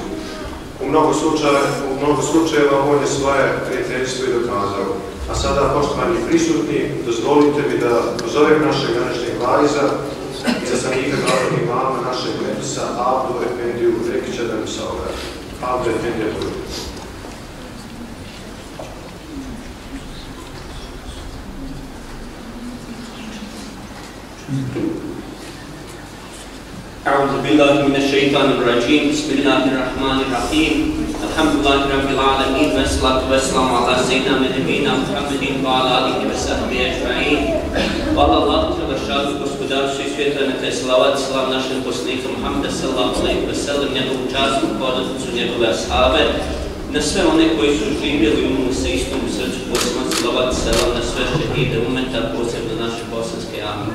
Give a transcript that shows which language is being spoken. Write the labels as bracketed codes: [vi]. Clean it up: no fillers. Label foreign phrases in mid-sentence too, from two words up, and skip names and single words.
[bs] U mnogo slučajeva on je svoje prijateljstvo i dokazao. A sada, poštovani prisutni, dozvolite mi da pozovem našeg današnjeg vajza i izaslanika glavnog imama našeg medresa Avdu Efendiju Rekića da mi se obrati. Avdu Efendija Bujur. [ar] أعوذ بالله من الشيطان الرجيم بسم الله الرحمن الرحيم الحمد لله رب العالمين والصلاة والسلام على سيدنا نبينا محمد وعلى آله وصحبه أجمعين. [bs] Hvala Allahu te vašadu gospodaru svih svijeta, neka je salavat i salam našem poslaniku Muhammeda [ar] صلى الله عليه وسلم, [bs] njegovu časnu porodicu, njegove ashabe, na sve one koji su živjeli u njemu sa istom u srcu, posebno salavat i salam na sve šehide umeta, posebno naše bosanske amin.